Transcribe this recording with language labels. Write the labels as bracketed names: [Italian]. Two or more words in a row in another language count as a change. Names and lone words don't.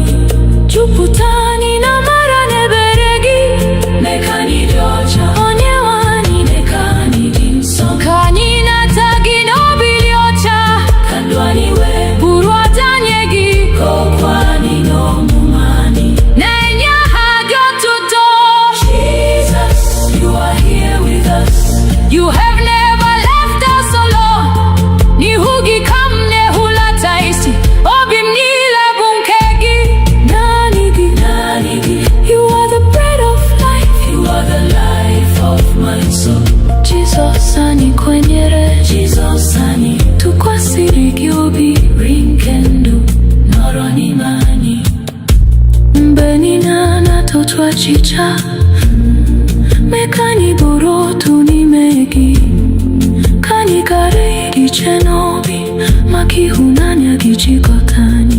[Igbo] jupụta anyị na amara na ebere gị. mee ka anyị dị ọcha, Onyenwe anyị, mee ka anyị dị nsọ, ka anyị nata gị n'obi dị ọcha, ka ndụ anyị wee bụrụ ọta nye gị, ka okwu anyị na ọmụma anyị na-enye aha gị otuto. [English] Jesus, you are here with us. You have never left us alone. [Igbo] N'ihu gị ka m na-ehulata isi, obi m niile bụ nke gị. Naanị gị, Naanị gị, [English] you are the bread of life. you are the life of my soul. [Igbo] Jesus, anyị kwenyere, Jesus, anyị tụkwasịrị gị obi. nri nke ndụ nọrọ n'ime anyị. Mgbe niile a na-atụtụ achịcha, mee ka anyị bụrụ otu n'ime gị. Ka anyị ghara ịdị iche n'obi, maka ịhụnanya gị jikọta anyị.